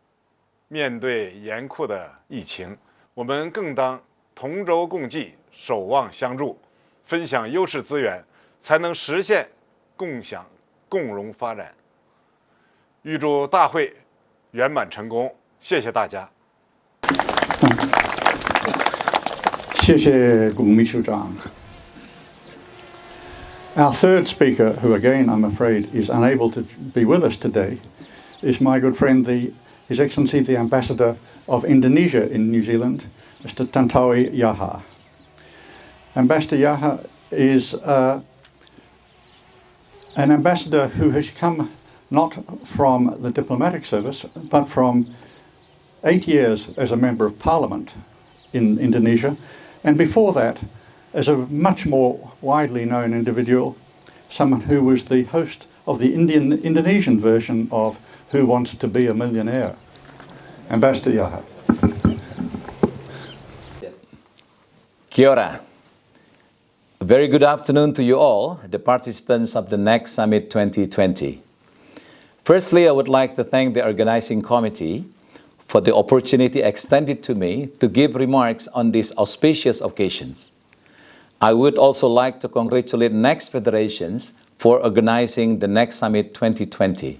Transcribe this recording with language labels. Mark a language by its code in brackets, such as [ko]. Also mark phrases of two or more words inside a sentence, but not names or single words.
[zh] 面对严酷的疫情，我们更当同舟共济，守望相助，分享优势资源，才能实现共享共荣发展。预祝大会圆满成功，谢谢大家。谢谢谷秘书长。 [en] Our third speaker, who again I'm afraid is unable to be with us today, is my good friend, His Excellency the Ambassador of Indonesia in New Zealand, Mr. Tantowi Yahya. Ambassador Yahya is an ambassador who has come not from the diplomatic service, but from 8 years as a member of parliament in Indonesia, and before that, as a much more widely known individual, someone who was the host of the Indonesian version of Who Wants to Be a Millionaire? Ambassador Yahya. [mi] Kia ora. [en] A very good afternoon to you all, the participants of the Next Summit 2020. Firstly, I would like to thank the organizing committee for the opportunity extended to me to give remarks on these auspicious occasions. I would also like to congratulate Next Federations for organizing the Next Summit 2020.